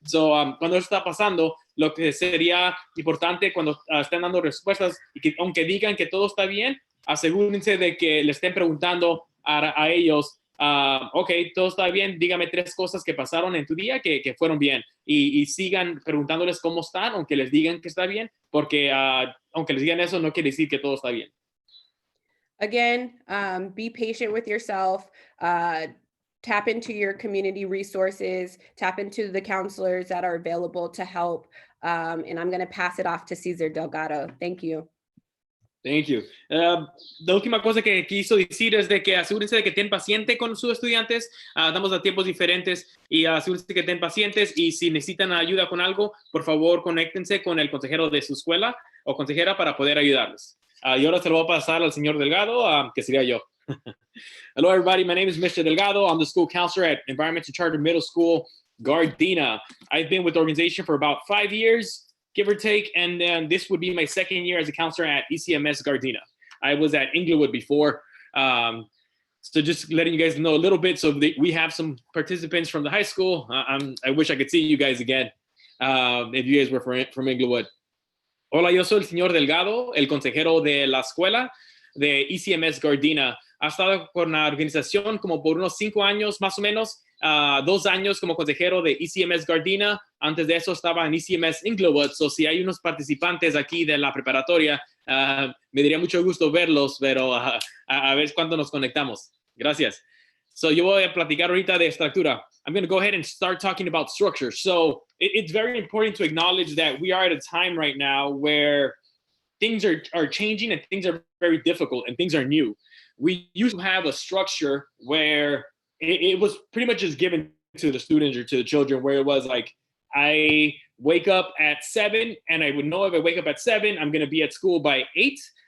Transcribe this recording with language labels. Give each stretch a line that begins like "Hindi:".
Spanish: Cuando eso está pasando, lo que sería importante cuando estén dando respuestas, y que aunque digan que todo está bien, asegúrense de que le estén preguntando a ellos, ok, todo está bien, dígame 3 cosas que pasaron en tu día que fueron bien, y sigan preguntándoles cómo están, aunque les digan que está bien, porque aunque les digan eso, no quiere decir que todo está bien.
English: Again, be patient with yourself, tap into your community resources, tap into the counselors that are available to help, and I'm going to pass it off to Cesar Delgado. Thank you. Thank you.
Spanish: La última cosa que quiso decir es de que asegúrense de que estén pacientes con sus estudiantes. Estamos a tiempos diferentes, y asegúrense de que estén pacientes, y si necesitan ayuda con algo, por favor, conéctense con el consejero de su escuela o consejera para poder ayudarles. Y ahora se lo voy a pasar al señor Delgado, que sería yo.
English: Hello, everybody. My name is Mr. Delgado. I'm the school counselor at Environmental Charter Middle School, Gardena. I've been with the organization for about 5 years, give or take, and then this would be my 2nd year as a counselor at ECMS Gardena. I was at Inglewood before. So just letting you guys know a little bit. So we have some participants from the high school. I wish I could see you guys again if you guys were from Inglewood.
Spanish: Hola, yo soy el señor Delgado, el consejero de la escuela de ECMS Gardena. Ha estado con la organización como por unos 5 años más o menos, 2 años como consejero de ECMS Gardena. Antes de eso estaba en ECMS Inglewood. So si hay unos participantes aquí de la preparatoria, me daría mucho gusto verlos, pero a ver cuándo nos conectamos. Gracias. So yo voy a platicar ahorita de estructura.
English: I'm going to go ahead and start talking about structure. So it's very important to acknowledge that we are at a time right now where things are changing and things are very difficult and things are new. We used to have a structure where it was pretty much just given to the students or to the children, where it was like, I wake up at 7 and I would know if I wake up at 7, I'm going to be at school by 8.